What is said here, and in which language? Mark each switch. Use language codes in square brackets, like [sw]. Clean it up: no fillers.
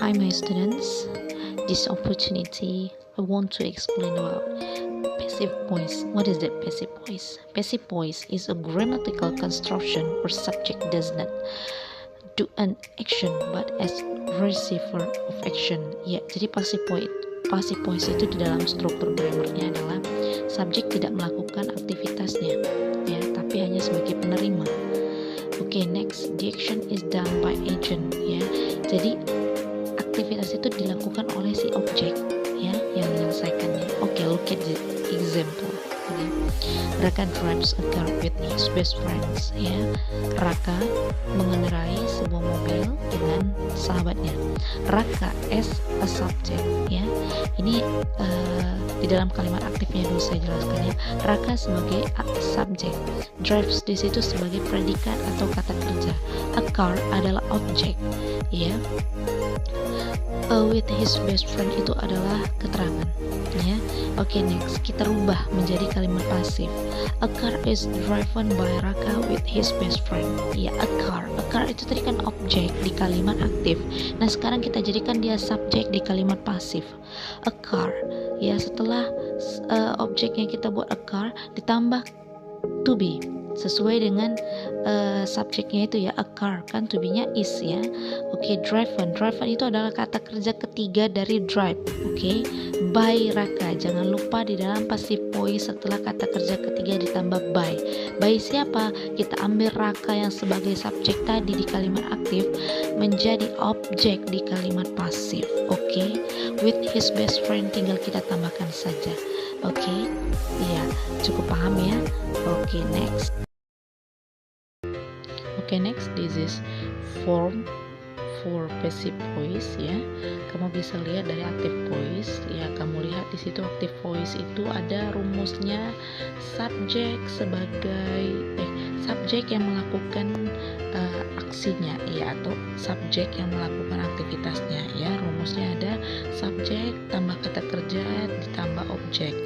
[en] students, this opportunity I want to explain about passive voice. What is that passive voice? Passive voice is a grammatical construction where subject does not do an action but as receiver of action. [id] Ya, jadi passive voice itu di dalam struktur grammarnya adalah subjek tidak melakukan aktivitasnya, ya, tapi hanya sebagai penerima. [en] Oke, next, the action is done by agent, ya. [id] Jadi aktivitas itu dilakukan oleh si objek, ya, yang menyelesaikannya. [en] Oke, look at the example. Okay. Raka drives a car with his best friends, ya. [id] Raka mengendarai sebuah mobil dengan sahabatnya. Raka [en] as a subject, [id] ya. Ini di dalam kalimat aktifnya dulu saya jelaskan, ya. Raka sebagai subjek, drives di situ sebagai predikat atau kata kerja. A car adalah objek, ya. [en] With his best friend [id] itu adalah keterangan, ya. Oke, next kita rubah menjadi kalimat pasif. [en] A car is driven by Raka with his best friend. [id] Ya, a car itu tadi kan objek di kalimat aktif. Nah, sekarang kita jadikan dia subjek di kalimat pasif. A car, ya, setelah objeknya kita buat a car ditambah to be sesuai dengan subjeknya itu, ya. A car kan to be-nya is, ya. Oke, driven itu adalah kata kerja ketiga dari drive. Oke, by Raka, jangan lupa di dalam passive voice setelah kata kerja ketiga ditambah by siapa? Kita ambil Raka yang sebagai subjek tadi di kalimat aktif menjadi objek di kalimat pasif. Oke, [en] with his best friend [id] tinggal kita tambahkan saja. Oke, ya, cukup paham, ya. Oke, next. [en] Next, this is form for passive voice, ya. [id] Kamu bisa lihat dari active voice, ya. Kamu lihat di situ active voice itu ada rumusnya subjek sebagai subjek yang melakukan aksinya, ya, atau subjek yang melakukan aktivitasnya, ya. Rumusnya ada subjek tambah kata kerja ditambah objek.